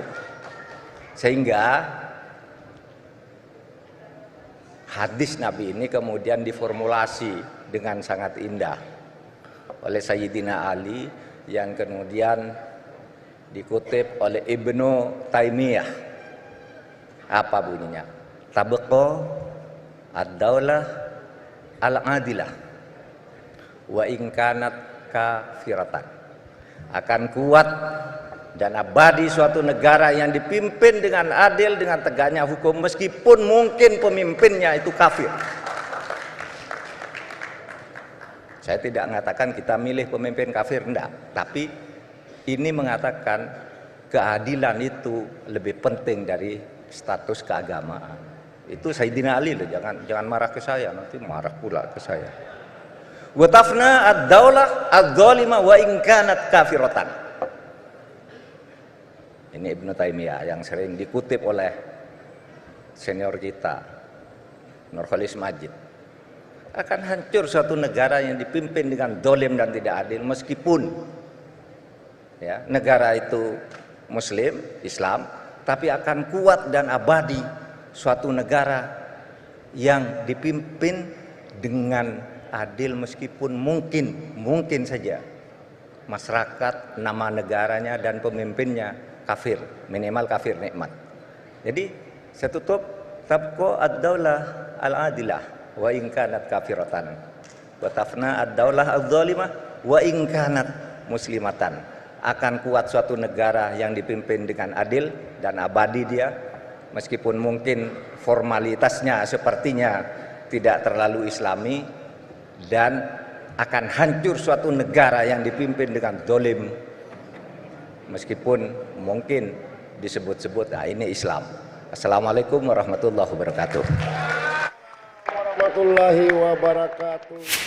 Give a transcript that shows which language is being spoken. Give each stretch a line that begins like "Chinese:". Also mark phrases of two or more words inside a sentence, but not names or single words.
Indonesian: Sehingga hadis Nabi ini kemudian diformulasi dengan sangat indah oleh Sayyidina Ali, yang kemudian dikutip oleh Ibnu Taimiyah. Apa bunyinya?
Arabic: تبقى الدولة العادلة وإن كانت كافرة.
Indonesian: Akan kuat dan abadi suatu negara yang dipimpin dengan adil, dengan tegaknya hukum, meskipun mungkin pemimpinnya itu kafir. Saya tidak mengatakan kita milih pemimpin kafir, enggak, tapi ini mengatakan keadilan itu lebih penting dari status keagamaan. Itu Sayyidina Ali loh, jangan marah ke saya, nanti marah pula ke saya.
Arabic: وتفنى الدولة الظالمة وإن كانت كافرة.
Indonesian: Ini Ibnu Taimiyah yang sering dikutip oleh senior kita, Nurholis Majid. Akan hancur suatu negara yang dipimpin dengan dolim dan tidak adil, meskipun ya, negara itu Muslim, Islam, tapi akan kuat dan abadi suatu negara yang dipimpin dengan adil, meskipun mungkin saja masyarakat, nama negaranya dan pemimpinnya kafir, minimal kafir nikmat. Jadi saya tutup,
Arabic: تبقى الدولة العادلة وإن كانت كافرة وتفنى الدولة الظالمة وإن كانت مسلمة.
Indonesian: Akan kuat suatu negara yang dipimpin dengan adil dan abadi dia, meskipun mungkin formalitasnya sepertinya tidak terlalu islami, dan akan hancur suatu negara yang dipimpin dengan dolim, meskipun mungkin disebut-sebut nah ini Islam.
Arabic: السلام عليكم ورحمة الله وبركاته. ورحمة الله وبركاته.